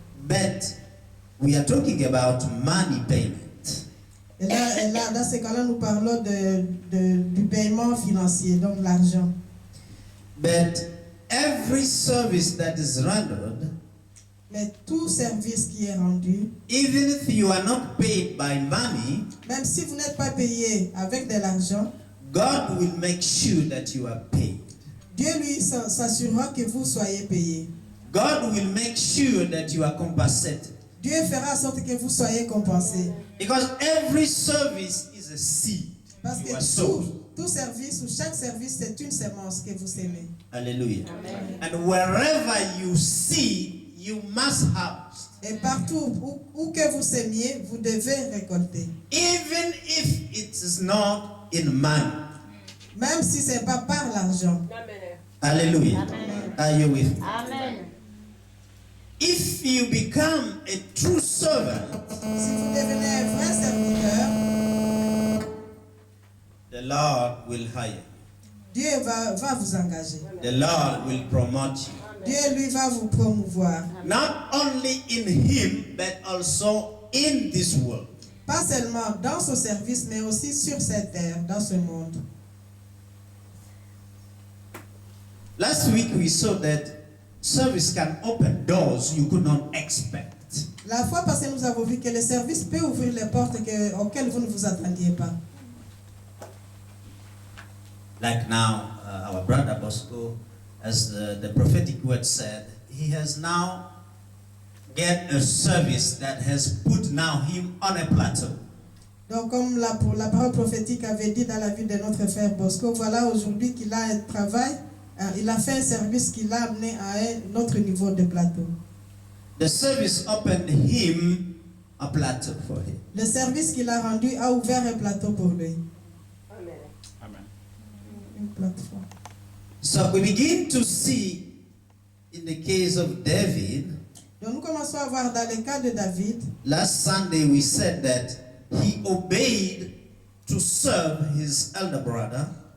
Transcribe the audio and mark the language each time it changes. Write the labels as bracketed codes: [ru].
[en] but we are talking about money payment. [fr] Et là, dans ce cas-là, nous parlons du paiement financier, donc l'argent. [en] But every service that is rendered, [fr] Mais tout service qui est rendu, [en] even if you are not paid by money, [fr] même si vous n'êtes pas payé avec de l'argent, [en] God will make sure that you are paid. [fr] Dieu lui s'assurera que vous soyez payé. [en] God will make sure that you are compensated. [fr] Dieu fera en sorte que vous soyez compensé. [en] Because every service is a seed. [fr] Parce [en] You are [fr] que [en] sowed. [fr] tout service ou chaque service, c'est une semence que vous semez. Hallelujah. Amen. [en] And wherever you see, you must harvest. [fr] Et partout où que vous sémiez, vous devez récolter. [en] Even if it is not in money. [fr] Même si ce n'est pas par l'argent. Hallelujah. Amen. [en] Are you with me? Amen. If you become a true servant, [fr] Si vous devenez un vrai serviteur, [en] the Lord will hire you. [fr] Dieu va vous engager. [en] The Lord will promote you. [fr] Dieu, lui, va vous promouvoir. [en] Not only in Him, but also in this world. [fr] Pas seulement dans son service, mais aussi sur cette terre, dans ce monde. [en] Last week we saw that service can open doors you could not expect. [fr] La fois passée, nous avons vu que le service peut ouvrir les portes auxquelles vous ne vous attendiez pas. [en] Like now, our brother Bosco, as the prophetic word said, he has now get a service that has put now him on a plateau. [fr] Donc, comme la parole prophétique avait dit dans la vie de notre frère Bosco, voilà aujourd'hui qu'il a un travail, il a fait un service qui l'a amené à un autre niveau de plateau. [en] The service opened him a plateau for him. [fr] Le service qu'il a rendu a ouvert un plateau pour lui. Amen. Une plateforme. [en] So we begin to see in the case of David. [fr] Donc nous commençons à voir dans le cas de David. [en] Last Sunday we said that he obeyed to serve his elder brother.